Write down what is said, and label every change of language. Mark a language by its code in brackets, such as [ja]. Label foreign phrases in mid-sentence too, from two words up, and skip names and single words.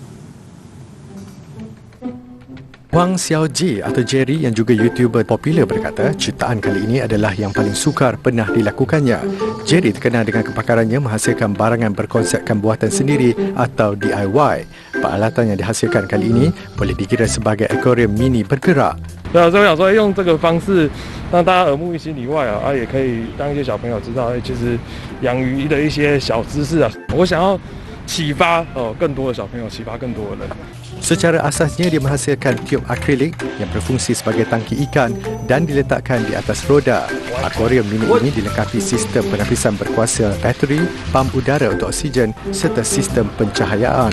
[ms] Huang Xiaoji atau Jerry yang juga YouTuber popular berkata ciptaan kali ini adalah yang paling sukar pernah dilakukannya. Jerry terkenal dengan kepakarannya menghasilkan barangan berkonsepkan buatan sendiri atau DIY. Peralatan yang dihasilkan kali ini boleh dikira sebagai akuarium mini bergerak. [zh] 对啊，所以我想说用这个方式让大家耳目一新以外也可以让一些小朋友知道，其实养鱼的一些小知识啊。我想要启发更多的小朋友，启发更多的人。 [ms] Secara asasnya dia menghasilkan tiub akrilik yang berfungsi sebagai tangki ikan dan diletakkan di atas roda. Akuarium mini ini dilengkapi sistem penapisan berkuasa bateri, pam udara untuk oksigen serta sistem pencahayaan.